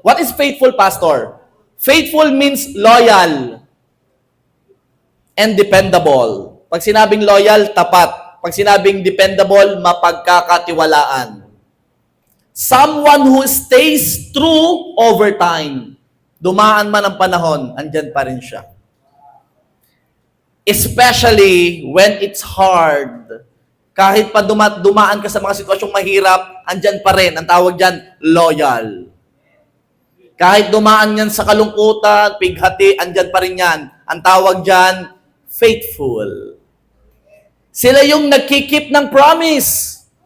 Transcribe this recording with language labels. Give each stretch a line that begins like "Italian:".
English: What is faithful, Pastor? Faithful means loyal and dependable.
Filipino: Pag sinabing loyal, tapat. Pag sinabing dependable, mapagkakatiwalaan.
English: Someone who stays true over time.
Filipino: Dumaan man ang panahon, andyan pa rin siya.
English: Especially when it's hard.
Filipino: Kahit pa dumaan ka sa mga sitwasyong mahirap, andyan pa rin. Ang tawag dyan, loyal. Kahit dumaan yan sa kalungkutan, pighati, andyan pa rin yan. Ang tawag dyan, faithful. Sila yung nagkikip ng promise.